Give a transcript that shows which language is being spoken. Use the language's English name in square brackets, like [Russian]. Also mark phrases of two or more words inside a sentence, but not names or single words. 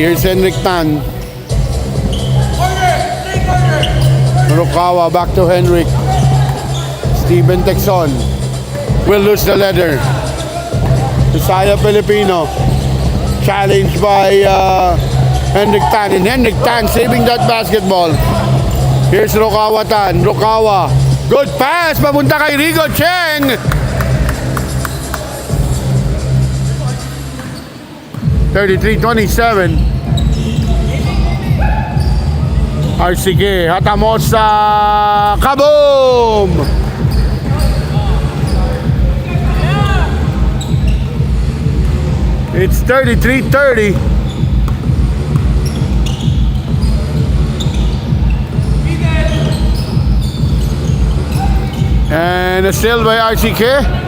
[English] Here's Henrik Tan. Rukawa back to Henrik. Steven Texon will lose the leather. Isaiah Filipino challenged by Henrik Tan. And Henrik Tan saving that basketball. Here's Rukawa Tan. Rukawa. Good pass. [Filipino] Papunta kay Rigo Cheng. 33-27. [English] RCK, Hatamosa, kaboom! It's 33-30. And a steal by RCK.